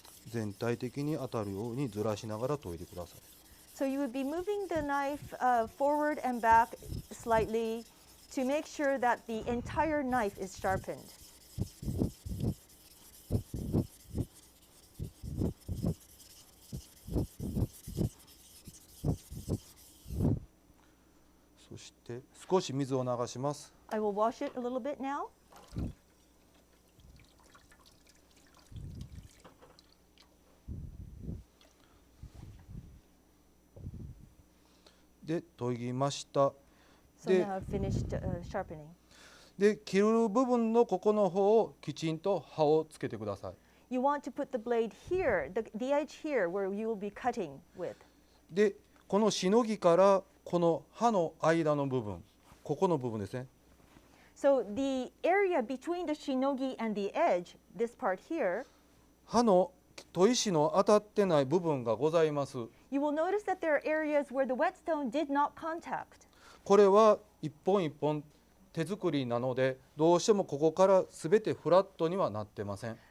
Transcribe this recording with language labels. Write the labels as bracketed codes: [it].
[ja] 全体的に当たるようにずらしながら研いでください。 [en] So you would be moving the knife forward and back slightly to make sure that the entire knife is sharpened. [ja] そして少し水を流します。 [en] I will wash it a little bit now. [ja] で研ぎました。 [en] So [ja] で [en] now I've finished sharpening. [ja] で切る部分のここの方をきちんと刃をつけてください。 [en] You want to put the blade here, the edge here, where you will be cutting with. [ja] でこのしのぎからこの刃の間の部分ここの部分ですね。 [en] So the area between the shinogi and the edge, this part here, [ja] 刃の砥石の当たってない部分がございます。 [en] you will notice that there are areas where the whetstone did not contact. [ja] これは一本一本手作りなのでどうしてもここからすべてフラットにはなってません。